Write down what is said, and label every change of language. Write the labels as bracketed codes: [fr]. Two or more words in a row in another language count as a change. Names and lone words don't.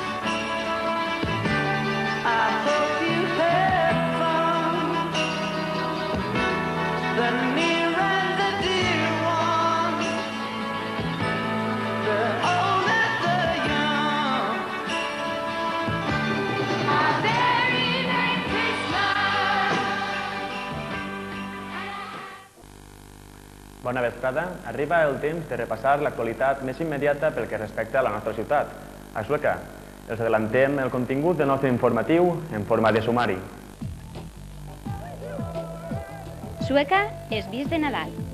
[en] I hope you had fun. The near and the dear ones, the old and the young. A very Merry Christmas. [ca] Bona vesprada. Arriba el temps de repassar l'actualitat més immediata pel que respecta a la nostra ciutat, a Sueca. Els adellantem el contingut del nostre informatiu en forma de sumari. Sueca és vist de Nadal.